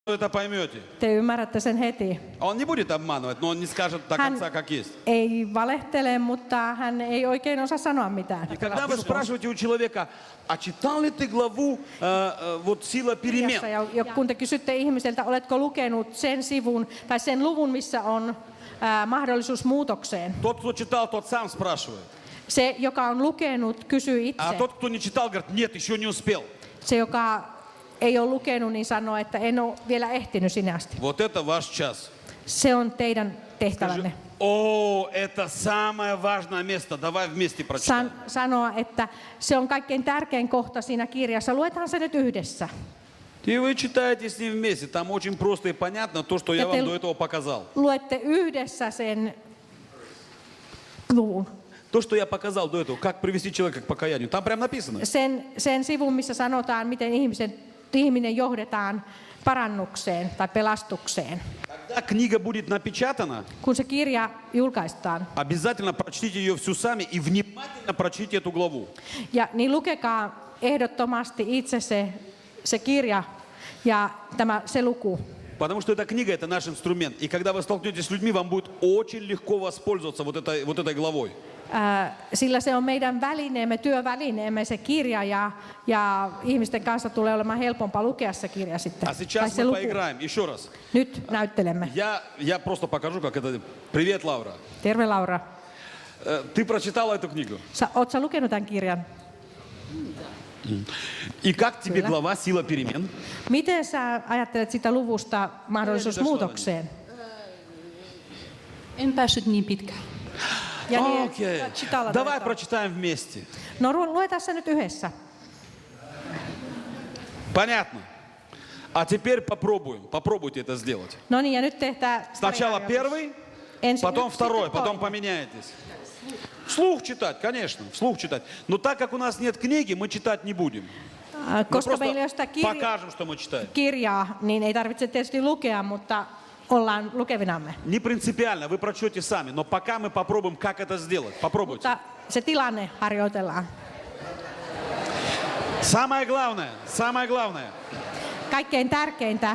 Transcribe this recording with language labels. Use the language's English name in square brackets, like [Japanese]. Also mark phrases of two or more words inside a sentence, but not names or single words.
[Russian] это поймете. [Finnish] Te ymmärrätte sen heti. [Russian] Он не будет обманывать, но он не скажет до конца, как есть. [Finnish] Ei valehtele, mutta hän ei oikein osaa sanoa mitään. [Russian] И когда вы спрашиваете у человека, а читал ли ты главу вот «Сила перемен»? [Finnish] Ja kun te kysytte ihmiseltä, oletko lukenut sen sivun tai sen luvun, missä on mahdollisuus muutokseen. [Russian] Тот, кто читал, тот сам спрашивает. [Finnish] Se, joka on lukenut, kysyy [Russian] А [Finnish] itse. [Russian] тот, кто не читал, говорит, нет, еще не успел. [Finnish] Se, joka ei ole lukenut, niin sanoo, että en ole vielä ehtinyt sinne asti. [Russian] Вот это ваш час. [Finnish] Se on teidän tehtävänne. [Russian] О, это самое важное место. Давай вместе прочитаем. [Finnish] Sanoa, että se on kaikkein tärkein kohta siinä kirjassa. Luetaan se nyt yhdessä. [Russian] И вы читаете с ним вместе. Там очень просто и понятно то, что я вам до этого показал. [Finnish] Luette yhdessä sen luvun. [Russian] То, что я показал до этого, как привести человека к покаянию. Там прям написано. [Finnish] Sen sivun, missä sanotaan, miten ihminen johdetaan parannukseen tai pelastukseen. [Russian] Когда книга будет напечатана, [Finnish] Kun se kirja julkaistaan, [Russian] обязательно прочтите ее всю сами и внимательно прочтите эту главу. [Finnish] ja niin lukekaa ehdottomasti itse se kirja ja se luku. [Russian] Потому что эта книга – это наш инструмент. И когда вы столкнетесь с людьми, вам будет очень легко воспользоваться вот этой главой. [Finnish] Sillä se on meidän välineemme, työvälineemme se kirja ja ihmisten kanssa tulee olemaan helpompaa lukea se kirja sitten. [Russian] А сейчас мы поиграем. Еще раз. [Finnish] Nyt näyttelemme. [Russian] Я просто покажу, как это. Привет, Лаура. [Finnish] Terve Laura. [Russian] Ты прочитала эту книгу? [Finnish] Oletko sä lukenut tämän kirjan? [Russian] И как тебе глава «Сила перемен»? [Finnish] Miten sä ajattelet sitä luvusta mahdollisuus muutokseen? En päässyt niin pitkään. Ja [Russian] Окей. Давай прочитаем вместе. [Finnish] No luetaan se nyt yhdessä. [Russian] Понятно. А теперь попробуем. Попробуйте это сделать. [Finnish] No niin, ja nyt tehdään [Russian] Сначала первый, потом второй, потом поменяетесь. Вслух читать, конечно, вслух читать. Но так как у нас нет книги, мы читать не будем. Мы [Finnish] Koska meillä ei ole sitä [Russian] просто покажем, что мы читаем. [Finnish] kirjaa, niin ei tarvitse tietysti lukea, mutta ollaan lukevinamme. [Russian] Не принципиально, вы прочтете сами. Но пока мы попробуем, как это сделать. Попробуйте. [Finnish] Mutta se tilanne harjoitellaan. [Russian] Самое главное. [Finnish] Kaikkein tärkeintä